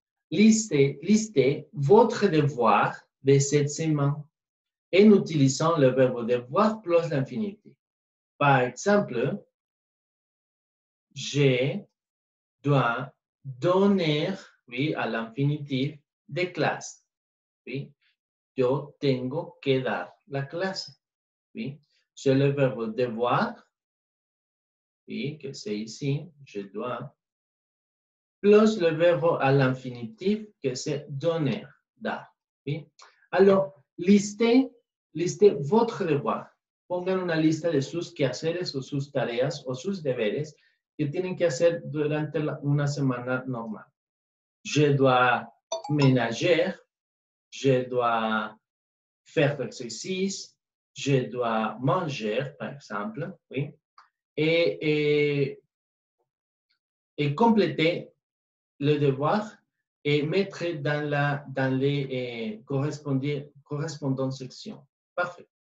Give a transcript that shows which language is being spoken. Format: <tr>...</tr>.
<fr>Listez votre devoir de cette semaine en utilisant le verbe devoir plus l'infinitif. Par exemple, je dois donner, oui, à l'infinitif, des classes. Oui.</fr> <es>Yo tengo que dar la clase.</es> <fr>Oui. C'est le verbe devoir, oui, que c'est ici, je dois, plus le verbe à l'infinitif, que c'est donner, dar. Oui. Alors, listez votre devoir.</fr> <es>Pongan una lista de sus quehaceres o sus tareas o sus deberes que tienen que hacer durante una semana normal.</es> <fr>Je dois ménager, je dois faire l'exercice, je dois manger, par exemple, oui, et compléter le devoir et mettre dans les correspondantes sections. Parfait.</fr>